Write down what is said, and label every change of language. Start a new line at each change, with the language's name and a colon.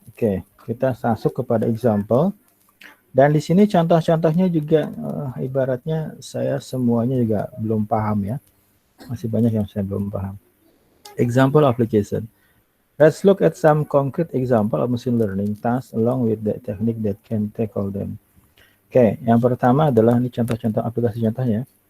Indonesian: Oke, kita masuk kepada example. Dan di sini contoh-contohnya juga ibaratnya saya semuanya juga belum paham ya. Masih banyak yang saya belum paham.
English: Example application. Let's look at some concrete example of machine learning tasks along with the technique that can tackle them.
Indonesian: Oke, yang pertama adalah ini contoh-contoh aplikasi contohnya.